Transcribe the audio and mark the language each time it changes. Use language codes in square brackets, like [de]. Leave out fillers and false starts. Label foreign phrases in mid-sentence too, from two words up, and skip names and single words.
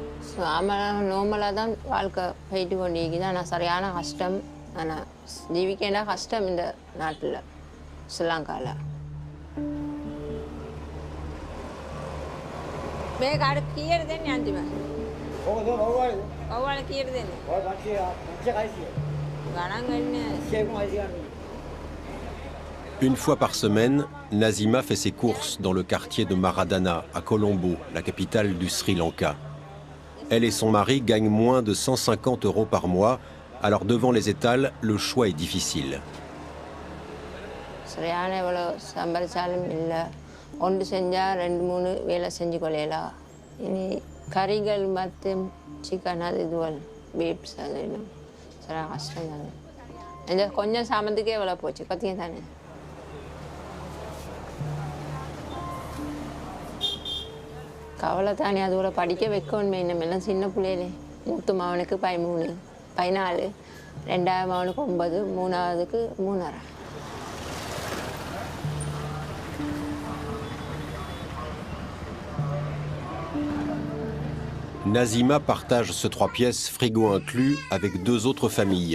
[ta] நார்மலாக தான் வாழ்க்கை போயிட்டு கொண்டிருக்குது. ஆனால் சரியான கஷ்டம். ஆனால் ஜீவிக்கேண்டா கஷ்டம் இந்த நாட்டில், ஸ்ரீலங்காவில். [si] මේක අර කීයද දෙන්නේ අන්තිම? ඔක දෝ වව්වාලේ. වව්වාලේ කීයද දෙන්නේ? ඔය 500යි. ගණන් වෙන්නේ 100යි. [fr] Une fois par semaine, Nazima fait ses courses dans le quartier de Maradana, à Colombo, la capitale du Sri Lanka. Elle et son mari gagnent moins de 150 € par mois, alors devant les étals, le choix est difficile. [ta] ஒன்று செஞ்சால் 2-3 வேலை செஞ்சு கொள்ளலாம். இனி கறிகள் மற்றும் சிக்கன் அது இதுவல் பீப்ஸ் அது இன்னும் சில கஷ்டம் தானே. இந்த கொஞ்சம் சாமத்துக்கே எவ்வளோ போச்சு பார்த்தீங்க தானே. கவலை தானே. அது கூட படிக்க வைக்கணுமே. இன்னமெல்லாம் சின்ன பிள்ளையிலே. மூத்த மாவனுக்கு 13, 14, 2வது மாவனுக்கு 9, 3வதுக்கு 3.5. [fr] Nazima partage ce 3 pièces, frigo inclus, avec 2 autres familles.